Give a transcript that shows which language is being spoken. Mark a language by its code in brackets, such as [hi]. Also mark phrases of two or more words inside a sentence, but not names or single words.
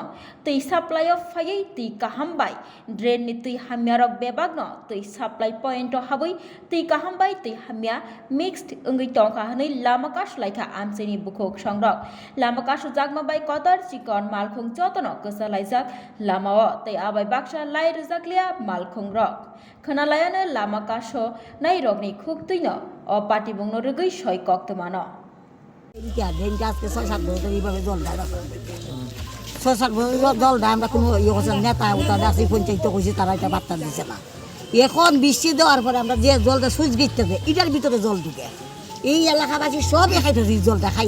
[trp] tui supply of phayai tui kaham bai drain ni tui hamiarok bebagno tui [en] supply point [trp] o haboi tui kaham bai tui hamia mixed ongoi tongka hnoi lama kasulai amchaini bukhok songrok lama kasu jagma bai kotor chikon malkhung jotono kesalaijak lamao tei abai baksa lai rejaklia malkhung rok khnalayane lama kaso nai rokni khuk tuino o pati bungno rugui soi koktomano [bn] এটা ড্রেন আজকে ৬-৭ বছর এইভাবে জল দেয় ৬-৭ বছর জল দেয় আমরা কোনো ইয়ে করছি নেতা ওটা আছে পঞ্চায়েত কইছি তারা এটা বার্তা দিচ্ছে না এখন বৃষ্টি দেওয়ার পরে আমরা যে জলটা সুইচ গেটতে দেয় এটার ভিতরে জল ঢুকে এই এলাকাবাসী সব খাইতে জলটা খাইয়া